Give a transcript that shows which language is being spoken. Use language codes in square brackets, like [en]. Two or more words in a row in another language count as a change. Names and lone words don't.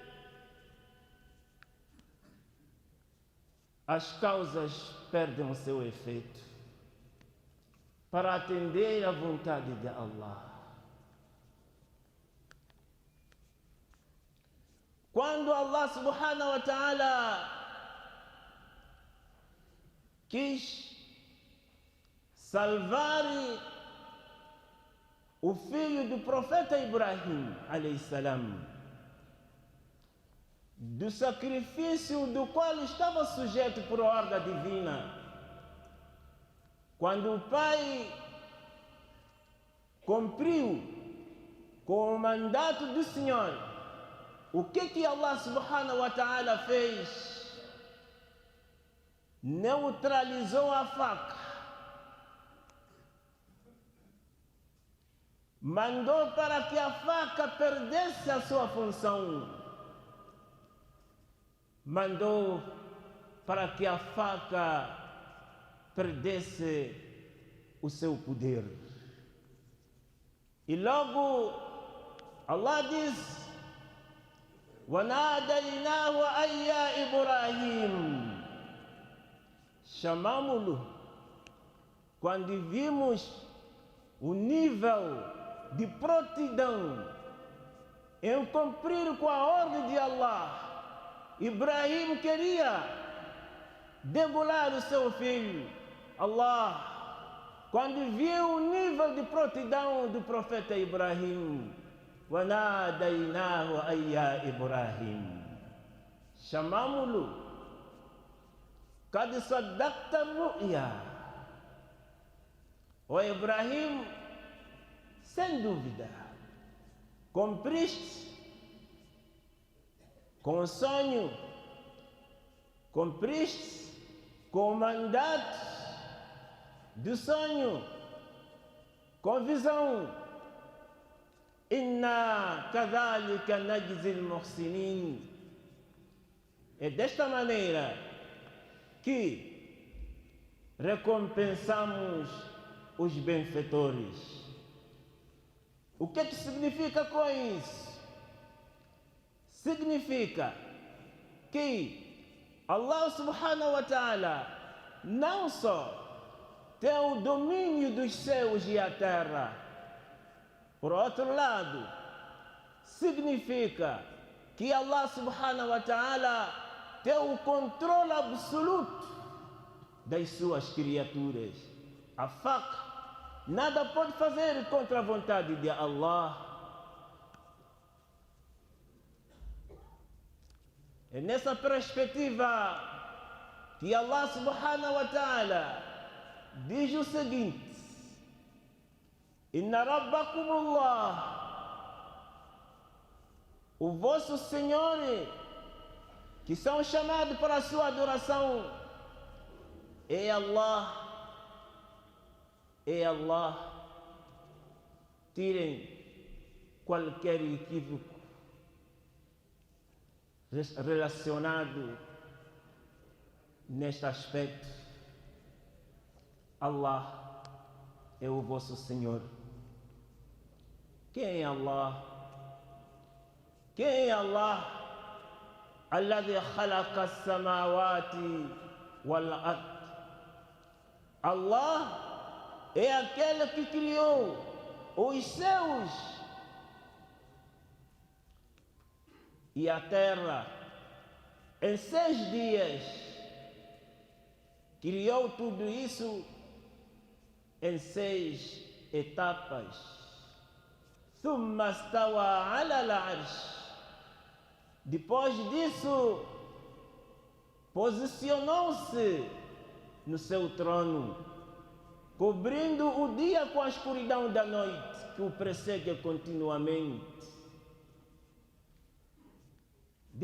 [pt] As causas perdem o seu efeito para atender à vontade de Allah. Quando [ar] الله سبحانه وتعالى [pt] quis salvar o filho do profeta Ibrahim, [ar] عليه السلام, [pt] do sacrifício do qual estava sujeito por ordem divina, quando o pai cumpriu com o mandato do Senhor, o que [ar] الله سبحانه وتعالى [pt] fez? Neutralizou a faca. Mandou para que a faca perdesse a sua função. Mandou para que a faca perdesse o seu poder. E logo Allah diz: [ar] وَنَادَيْنَاهُ أَيْ يَا إِبْرَاهِيمُ. [pt] Chamamos-lo quando vimos o nível de prontidão em cumprir com a ordem de Allah. Ibrahim queria degolar o seu filho. Allah, quando viu o nível de prontidão do profeta Ibrahim, [ar] وَنَادَيْنَاهُ أَيْ يَا إِبْرَاهِيمُ. [pt] Chamamos-lo. [ar] قَدْ صَدَّقْتَ الرُّؤْيَا. [pt] Ó Ibrahim, sem dúvida, cumpriste com o sonho, cumpriste com o mandato do sonho, com visão. [ar] إنا كذلك نجزي المحسنين. [pt] É desta maneira que recompensamos os benfeitores. O que significa com isso? Significa que [ar] الله سبحانه وتعالى [pt] não só tem o domínio dos céus e a terra, por outro lado, significa que [ar] الله سبحانه وتعالى [pt] tem o controle absoluto das suas criaturas. A faca nada pode fazer contra a vontade de Allah. É nessa perspectiva que [ar] الله سبحانه وتعالى [pt] diz o seguinte: [ar] إن ربكم الله, [pt] o vosso Senhor, que são chamados para a sua adoração, é Allah, é Allah. Tirem qualquer equívoco relacionado neste aspecto. Allah é o vosso Senhor. Quem é Allah? Quem é Allah? [ar] الذي خلق السماوات والأرض. [pt] Allah é aquele que criou os céus e a terra em 6 dias. Criou tudo isso em 6 etapas. [ar] ثم استوى على العرش. [pt] Depois disso, posicionou-se no seu trono, cobrindo o dia com a escuridão da noite que o persegue continuamente.